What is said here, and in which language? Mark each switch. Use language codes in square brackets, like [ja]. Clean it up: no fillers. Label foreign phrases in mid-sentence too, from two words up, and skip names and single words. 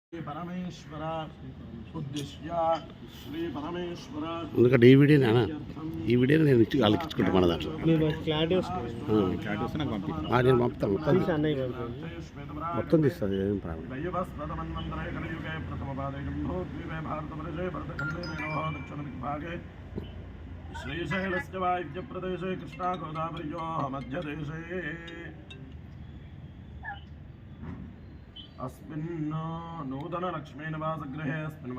[sa] परमेश्वर उद्दिश्य श्री परमेश्वर [te] ఎందుకంటే ఈ వీడియో ఈ వీడియోని నేను ఇచ్చి వాళ్ళకి ఇచ్చుకుంటా మన దాంట్లో నేను పంపుతాను మొత్తం తీస్తుంది ఏం ప్రాబ్లం [sa] श्रीशैलस्य वायुव्यप्रदेशे कृष्णागोदावर्योः मध्यदेशे अस्मिन् नूतनलक्ष्मीनिवासगृहे अस्मिन्